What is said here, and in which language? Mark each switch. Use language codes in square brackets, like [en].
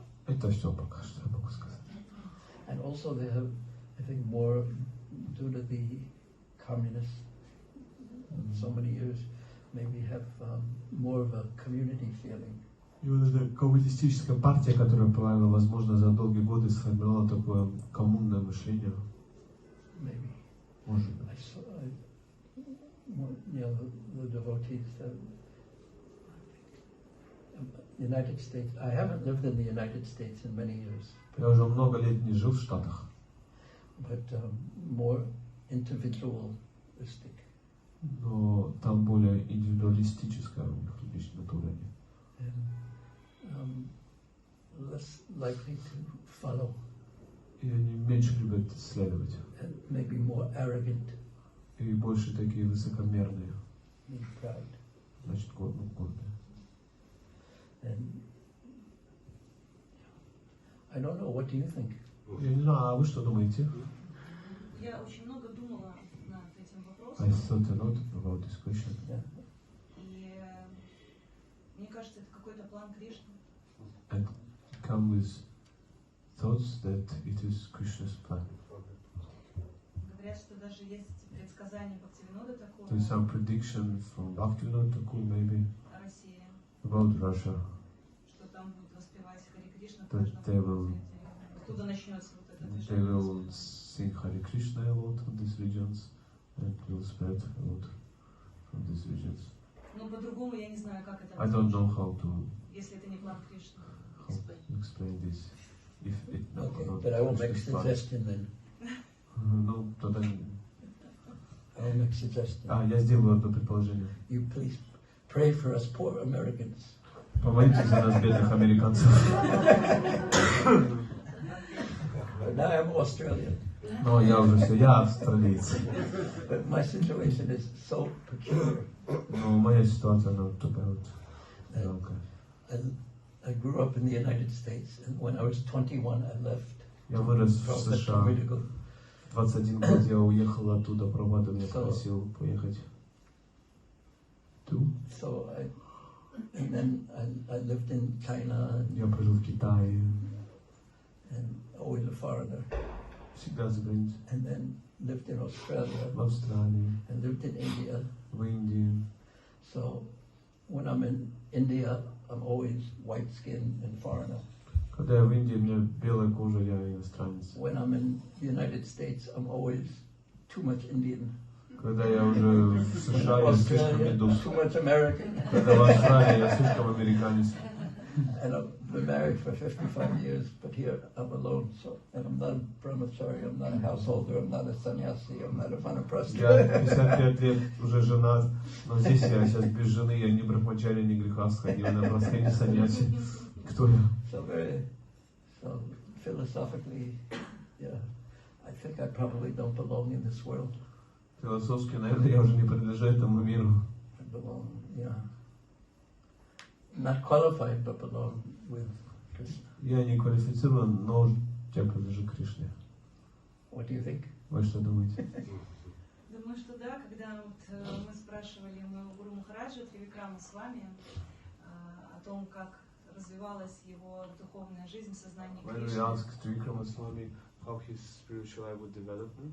[ru] Это все пока что я могу сказать. [en] And also they have, I think, more due to the communists, so many years, maybe have more of a community feeling. [ru] И вот эта коммунистическая партия, которая правила, возможно, за долгие годы сформировала такое коммунное мышление. [en] Maybe. [ru] Может быть. [en] The devotees, United States. I haven't lived in the United States in many years. [ru] Я уже много лет не жил в Штатах. [en] But more individualistic. [ru] Но там более индивидуалистическая у них личная натура. [en] And less likely to follow. [ru] И они меньше любят следовать. [en] And maybe more arrogant. [ru] И больше такие высокомерные. [en] Pride. [ru] Значит, гордые. [en] And I don't know, what do you think? [ru] Я не знаю, а вы что думаете? Я очень много думала над этим вопросом. [en] I thought a lot about this question. [ru] И мне кажется, это какой-то план Кришны. [en] And come with thoughts that it is Krishna's plan. [ru] Говорят, что даже есть предсказания Бхактивинода такого. [en] There is some prediction from Bhaktivinoda Thakur maybe [ru] О России. [en] about Russia. [ru] Что там будет воспевать Харе Кришна. [en] That they will [ru] Оттуда начнется вот это [en] they [ru] движение. [en] will sing Hare Krishna a lot in these regions and will spread a lot from these regions. [ru] Но по-другому я не знаю, как это [en] I don't know how to [ru] если это не план Кришны. [en] explain this. If it not But I will make a suggestion then. [ru] Ну, тогда... [en] I will make a suggestion. [ru] Я сделаю одно предположение. [en] You please pray for us poor Americans. [ru] Помолитесь за нас, бедных американцев. [en] Now I'm Australian. [ru] Но я уже все, я австралиец. [en] But my situation is so peculiar. [ru] Но моя ситуация, она такая вот жалкая. [en] I grew up in the United States, and when I was 21, I left. [ru] Я вырос в США. 21 год я уехал оттуда, Прабхупада меня просил поехать. [en] So and then I lived in China. [ru] Я прожил в Китае. [en] And always a foreigner. [ru] Всегда за границей. [en] And then lived in Australia. [ru] В Австралии. [en] And lived in India. [ru] В Индии. [en] So when I'm in India, I'm always white skinned and foreigner. [ru] Когда я в Индии, у меня белая кожа, я иностранец. [en] When I'm in the United States, I'm always too much Indian. [ru] Когда я уже в США, я слишком индус. [en] Too much American. [ru] Когда в Австралии, я слишком американец. [en] And I've been married for 55 years, but here I'm alone. So, and I'm not a brahmachari, I'm not a householder, I'm not a sannyasi, I'm not a vanaprastha. [ru] Я 55 лет уже женат, но здесь я сейчас без жены, я ни брахмачари, ни грехастха, ни ванапрастха, ни саньяси. Кто я? [en] So philosophically, yeah, I think I probably don't belong in this world. Философски, наверное, я уже не принадлежу этому миру. I belong, yeah. Not qualified, but belong with Krishna. [ru] Я не квалифицирован, но я принадлежу Кришне. [en] What do you think? [ru] Вы что думаете? Думаю, что да, когда вот мы спрашивали моего гуру Махараджа Тривикрама Свами о том, как развивалась его духовная жизнь в сознании [en] When we [ru] Кришны. [en] asked Trivikrama Swami how his spiritual life would develop,